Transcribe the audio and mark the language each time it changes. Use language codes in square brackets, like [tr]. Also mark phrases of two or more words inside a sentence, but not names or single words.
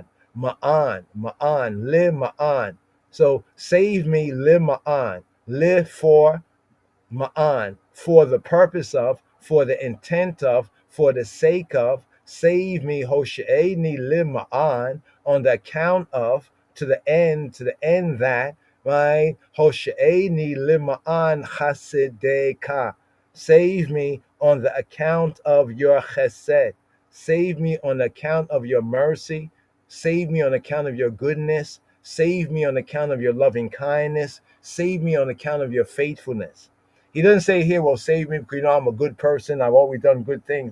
[he] Ma'an, lima'an. [en] So save me, lima'an. Live for ma'an, for the purpose of, for the intent of, for the sake of. Save me, [he] hoshe'eni lima'an, [en] on the account of, to the end that, right? [he] Hoshe'eni lima'an chasedeka. [en] Save me on the account of your chesed. Save me on account of your mercy. Save me on account of your goodness. Save me on account of your loving kindness. Save me on account of your faithfulness. He doesn't say here, well, save me because, you know, I'm a good person. I've always done good things.